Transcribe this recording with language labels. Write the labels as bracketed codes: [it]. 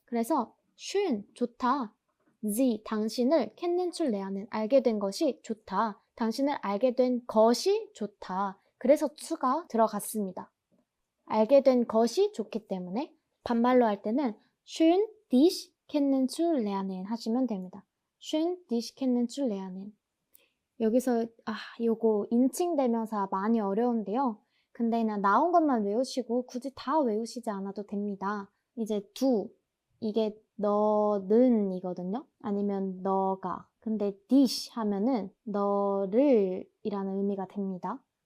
[ko] 그래서 schön 좋다. Sie 당신을 kennenzulernen 알게 된 것이 좋다. 당신을 알게 된 것이 좋다. 그래서 추가 들어갔습니다. 알게 된 것이 좋기 때문에 반말로 할 때는 [de] schön dich kennenzulernen [ko] 하시면 됩니다. [de] schön dich kennenzulernen. [ko] 여기서 요거 인칭 대명사 많이 어려운데요. 근데 그냥 나온 것만 외우시고 굳이 다 외우시지 않아도 됩니다. 이제 du 이게 너는 이거든요. 아니면 너가. 근데 dich 하면은 너를 이라는 의미가 됩니다.